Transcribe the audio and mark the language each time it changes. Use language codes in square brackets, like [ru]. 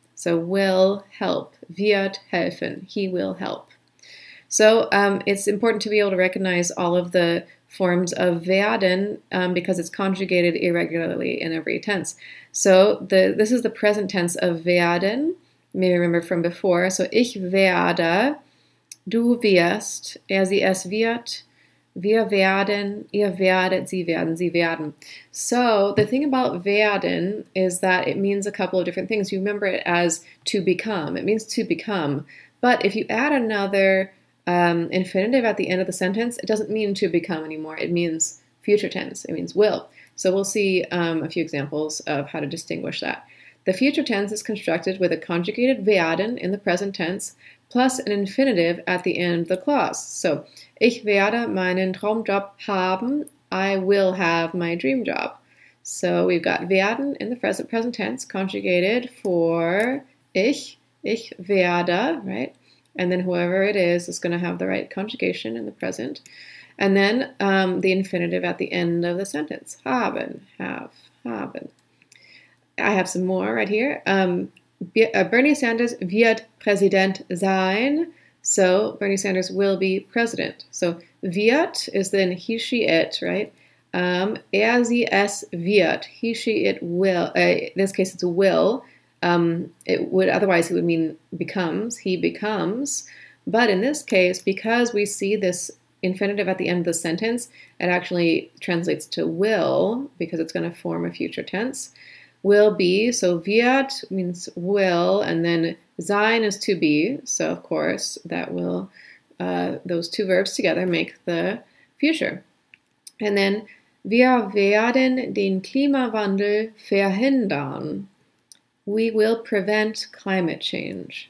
[en] So will help, [de] wird helfen, [en] he will help. So it's important to be able to recognize all of the forms of werden because it's conjugated irregularly in every tense. So this is the present tense of werden, maybe remember from before. [de] So ich werde, du wirst, er, sie, es wird, wir werden, ihr werdet, sie werden, sie werden. [en] So the thing about werden is that it means a couple of different things. You remember it as to become. It means to become. But if you add another infinitive at the end of the sentence, it doesn't mean to become anymore. It means future tense. It means will. So we'll see a few examples of how to distinguish that. The future tense is constructed with a conjugated werden in the present tense plus an infinitive at the end of the clause. [de] So, ich werde meinen Traumjob haben. [en] I will have my dream job. So we've got werden in the present tense conjugated for [de] ich werde, [en] right? And then whoever it is going to have the right conjugation in the present. And then the infinitive at the end of the sentence. Haben, have, haben. I have some more right here. [de] Bernie Sanders wird Präsident sein. [en] So Bernie Sanders will be president. So wird is then he, she, it, right? [de] Er, sie, es wird. [en] He, she, it will. In this case, it's will. It would mean becomes. He becomes. But in this case, because we see this infinitive at the end of the sentence, it actually translates to will because it's going to form a future tense. Will be, so wird means will, and then sein is to be. So of course that will, those two verbs together make the future. And then [de] Wir werden den Klimawandel verhindern. [en] We will prevent climate change.